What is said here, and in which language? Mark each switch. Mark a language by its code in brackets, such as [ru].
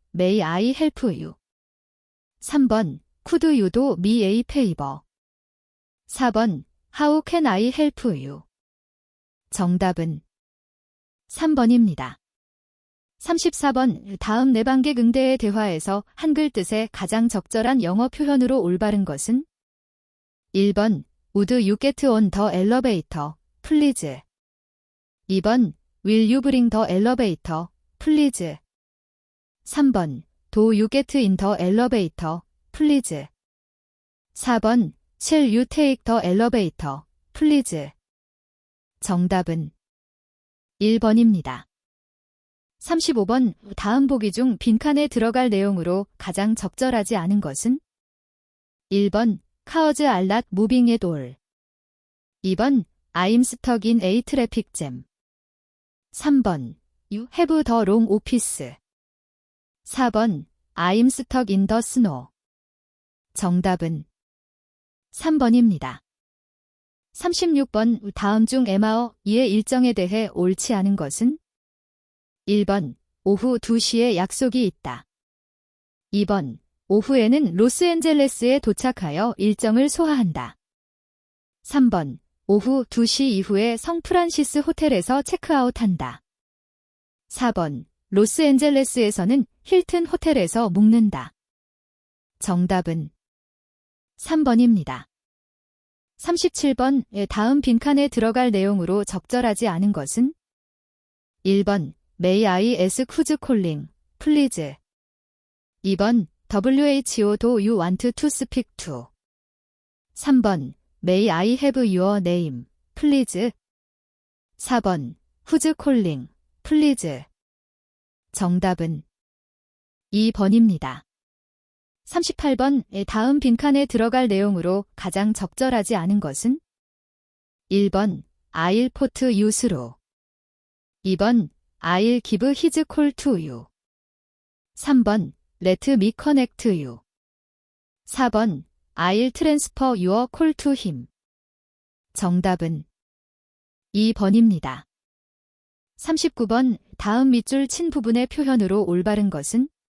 [en] May I help you? 3번. Could you do me a favor? 4번. How can I help you? [ko] 정답은 3번입니다. [en] 34번. [ko] 다음 내방객 응대의 대화에서 한글 뜻의 가장 적절한 영어 표현으로 올바른 것은? 1번. [en] Would you get on the elevator, please? [ko] 2번. [en] Will you bring the elevator, please? [ko] 3번. [en] Do you get in the elevator, please? [ko] 4번. [en] Shall you take the elevator, please? [ko] 정답은 1번입니다. 35번. 다음 보기 중 빈칸에 들어갈 내용으로 가장 적절하지 않은 것은? 1번. [en] Cars are not moving at all. [ko] 2번. [en] I'm stuck in a traffic jam. [ko] 3번. [en] You have the wrong office. 4번. I'm stuck in the snow. [ko] 정답은 3번입니다. [en] 36번. [ko] 다음 중 에마어 이의 일정에 대해 옳지 않은 것은? 1번. 오후 2시에 약속이 있다. 2번. 오후에는 로스앤젤레스에 도착하여 일정을 소화한다. 3번. 오후 2시 이후에 성프란시스 호텔에서 체크아웃한다. 4번. 로스앤젤레스에서는 힐튼 호텔에서 묵는다. 정답은 3번입니다. 37번. 다음 빈칸에 들어갈 내용으로 적절하지 않은 것은? 1번. [en] May I ask who's calling, please? [ko] 2번. [en] WHO do you want to speak to? [ko] 3번. [en] May I have your name, please? [ko] 4번. [en] Who's calling, please? [ko] 정답은 2번입니다. 38번 다음 빈칸에 들어갈 내용으로 가장 적절하지 않은 것은? [en] 1번 I'll put you through. 2번 I'll give his call to you. 3번 Let me connect you. 4번 I'll transfer your call to him. [ko] 정답은 2번입니다. 39번 다음 밑줄 친 부분의 표현으로 올바른 것은?